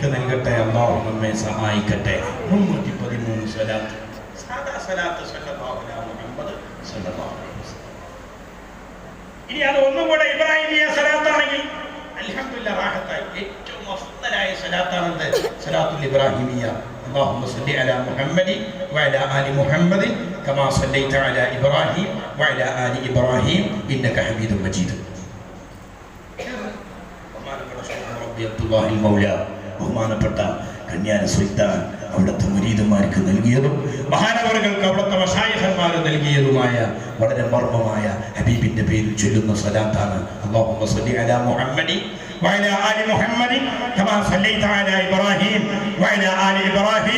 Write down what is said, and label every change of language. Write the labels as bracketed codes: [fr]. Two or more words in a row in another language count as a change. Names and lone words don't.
[ml] നൽകട്ടെ അല്ലാഹു നമ്മെ സഹായിക്കട്ടെ 313 സ്വലാത്ത് സാദാ സ്വലാത്ത് [ar] صلى الله عليه محمد صلى الله عليه وسلم [ml] ഇനി അത് ഒന്നുകൂടെ ഇബ്രാഹിമിയ സ്വലാത്താണെങ്കിൽ അൽഹംദുലില്ലാഹ് റാഹത്തായി ഏറ്റവും അഫ്ദലായ സ്വലാത്താണെന്ത് [ar] الصلاة الإبراهيمية اللهم صل على محمد وعلى آل محمد كما صليت على إبراهيم وعلى آل إبراهيم إنك حميد مجيد ربي عبد الله المولى [ml] ബഹുമാനപ്പെട്ട കന്യാന സുൽത്താൻ അവിടുത്തെ മുരീദന്മാർക്ക് നൽകിയതും മഹാനവറുകൾക്ക് അവിടുത്തെ മശായിഖന്മാർ നൽകിയതുമായ വളരെ മർമ്മമായ ഹബീബിന്റെ പേരിൽ ചൊല്ലുന്ന [ar] സ്വലാത്താണ് اللهم صل على محمد وعلى آل محمد كما صليت على إبراهيم وعلى آل إبراهيم